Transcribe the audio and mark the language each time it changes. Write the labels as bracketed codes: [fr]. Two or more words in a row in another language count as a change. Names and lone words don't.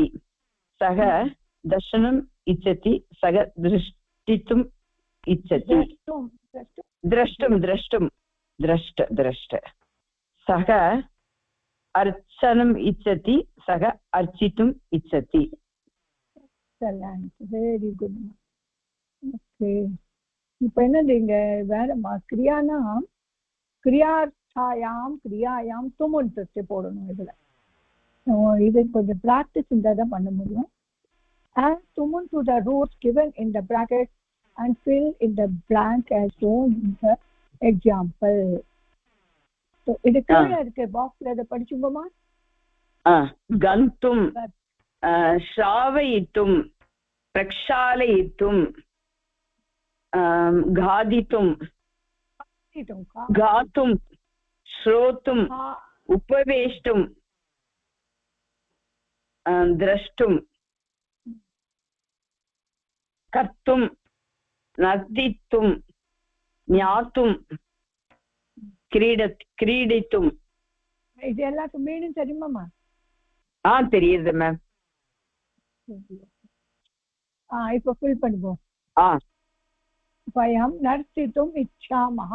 [sa] सः दर्शनम् इच्छति, सः दृष्टितुम् इच्छति. द्रष्ट. सः अर्चनम् इच्छति, सः अर्चितुम् इच्छति. [en] Very good. Okay. [ta] இப்போ என்னது இங்க வேறமா கிரியானா கிரியாயாம் துமுன் போடணும். இதுல இது கொஞ்சம் பிராக்டிஸ் இருந்தால் தான் பண்ண முடியும். [en] Add tumun to the roots given in the bracket and fill in the blank as shown in the example. [ta] So இது கீழே இருக்கு பாக்ஸ்ல, இதை படிச்சுங்கம்மா. [sa] கந்தும், श्रावयितुं, प्रक्षालयितुं, खादितुं, गातुं, श्रोतुम्, उपवेष्टुं, द्रष्टुं, कर्तुं, नर्तितुम् ज्ञातुम् क्रीडितुम्. [ta] இது எல்லாத்துக்கும் மீனிங் தெரியுமாம்மா? தெரியுது மேம். இப்போ ஃபில் பண்ணுவோம். [sa] वयं नर्तितुम् इच्छामः.